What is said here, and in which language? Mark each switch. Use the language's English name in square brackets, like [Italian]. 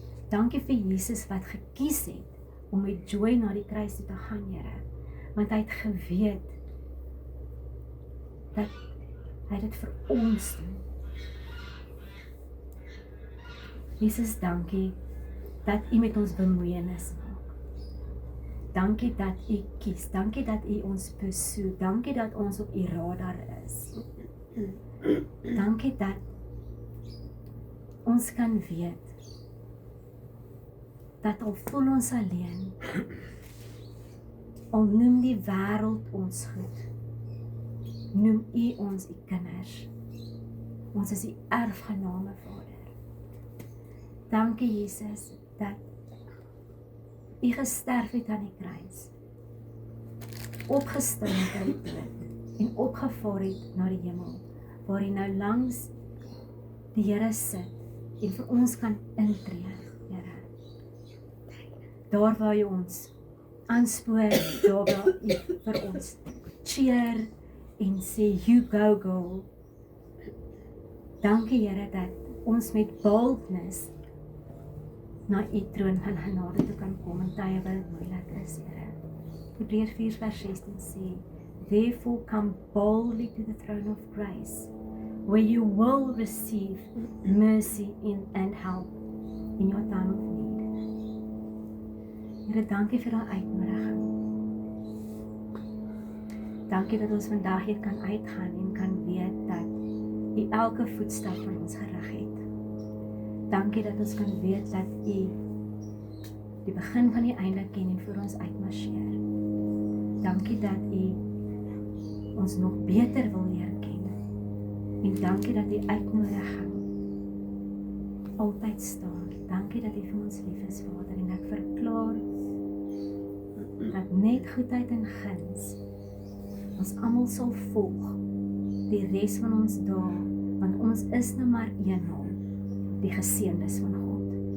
[Afrikaans] Dankie vir Jesus wat gekies het om met joy na die kruis toe te gaan, Here, want hy het geweet dat hy dit vir ons doen. Jesus, dankie dat U met ons bemoeienis maak. Dankie dat U kies, dankie dat U ons besoek, dankie dat ons op U radar is. Dankie dat ons kan weet dat al voel ons alleen, al noem die wêreld ons goed, noem U ons U kinders. Ons is U erfgename, Vader. Dankie Jesus dat U gesterf het aan die kruis, opgestaan het uit die dood en opgevaar het na die hemel, waar U nou langs die Here sit en vir ons kan intree, Here. Daar waar jy ons aanspoor, daar waar jy vir ons cheer en sê, [English] you go. [Afrikaans] Dankie Here dat ons met boldness na u troon van genade toe kan kom in tye wat dit moeilik is, Here. Hebreërs 4 vers 16 sê, [English] therefore come boldly to the throne of grace, where you will receive mercy and help in your time of need. [Afrikaans] Here, dankie vir daai uitnodiging. Dankie dat ons vandag hier kan uitgaan en kan weet dat u elke voetstap van ons gerig het. Dankie dat ons kan weet dat u die begin van die einde ken en vir ons uitmarcheer. Dankie dat u ons nog beter wil leer ken. En dankie dat die uitnodiging altyd staan. Dankie dat u vir ons lief is, Vader, en ek verklaar dat net goedheid en guns ons almal sal volg die res van ons dae, want ons is nou maar eenmaal die geseëndes van God.